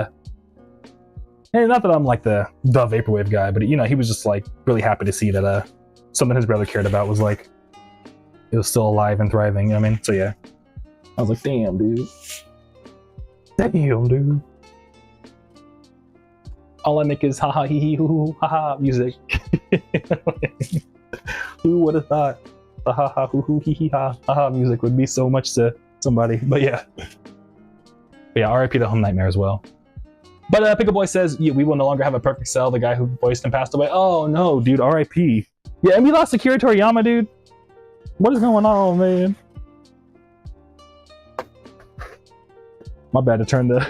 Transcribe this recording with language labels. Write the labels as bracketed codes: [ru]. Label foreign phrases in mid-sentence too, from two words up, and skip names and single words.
[en] And not that I'm like the Vaporwave guy, but you know, he was just like really happy to see that something his brother cared about was like, it was still alive and thriving, you know what I mean? So yeah. I was like, damn, dude. Damn, dude. All I make is ha ha hee hee hoo hoo ha ha music. Who would have thought the ha ha hoo hoo hee hee ha ha music would be so much to somebody? But yeah. RIP to Home Nightmare as well. But Pickle Boy says, yeah, we will no longer have a Perfect Cell. The guy who voiced him passed away. Oh no, dude, RIP. Yeah, and we lost Akira Toriyama, dude. What is going on, man? My bad to turn the...